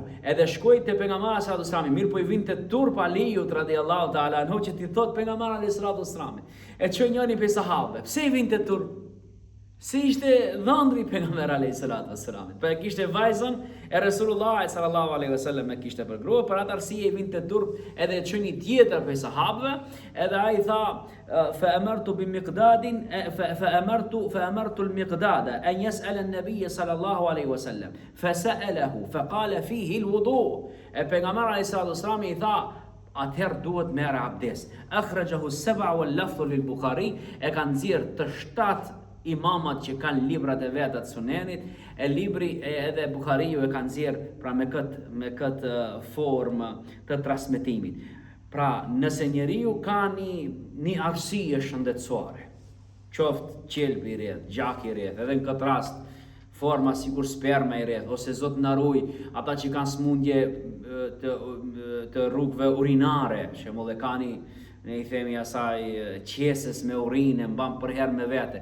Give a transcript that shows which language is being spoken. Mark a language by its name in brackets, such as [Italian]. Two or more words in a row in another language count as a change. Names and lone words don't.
[Albanian] Edhe shkoj te pejgamberi [Arabic] صلى الله عليه وسلم, [Albanian] mirë po i vinte turp Aliut [Arabic] رضي الله تعالى عنه [Albanian] që ti thot pejgamberi [Arabic] صلى الله عليه وسلم. [Albanian] E çoi njëri prej sahabëve. Pse i vinte turp? Si ishte dhëndri pejgamberi [Arabic] عليه الصلاة والسلام. [Albanian] Po e kishte vajzën e Resulullah [Arabic] صلى الله عليه وسلم, [Albanian] e kishte për grua, për atë arsye i vinte turp edhe e çoni tjetër prej sahabëve, edhe ai tha [Arabic] فأمرت بمقداد فأمرت المقداد أن يسأل النبي صلى الله عليه وسلم فسأله فقال فيه الوضوء. [Albanian] E pejgamberi [Arabic] عليه الصلاة والسلام [Albanian] i tha atëherë duhet merr abdest. [Arabic] أخرجه السبعة واللفظ للبخاري, [Albanian] e kanë nxjerr të 7 imamat që kanë librat e veta të sunenit, e libri edhe Bukhariu e kanë nxjerr pra me këtë formë të transmetimit. Pra nëse njeriu ka një arsye shëndetësore, qoftë qelbi i rreth, gjaki i rreth, edhe në këtë rast forma sikur sperma i rreth, ose Zot na ruaj ata që kanë smundje të rrugëve urinare, shembull e kanë ne i themi asaj qesës me urinë, mban për herë me vete.